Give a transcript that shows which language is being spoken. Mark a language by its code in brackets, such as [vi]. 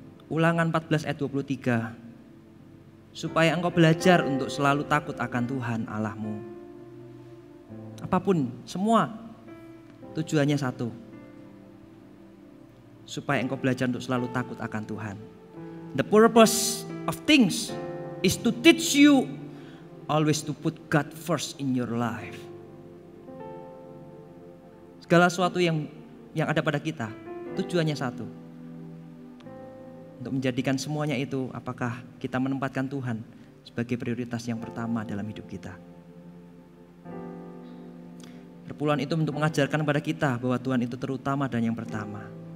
[id] Ulangan 14 ayat 23. Supaya engkau belajar untuk selalu takut akan Tuhan Allahmu. Apapun, semua tujuannya satu. Supaya engkau belajar untuk selalu takut akan Tuhan. [en] The purpose of things is to teach you always to put God first in your life. [id] Segala sesuatu yang ada pada kita, tujuannya satu. Untuk menjadikan semuanya itu, apakah kita menempatkan Tuhan sebagai prioritas yang pertama dalam hidup kita. Perpuluhan itu untuk mengajarkan kepada kita bahwa Tuhan itu terutama dan yang pertama.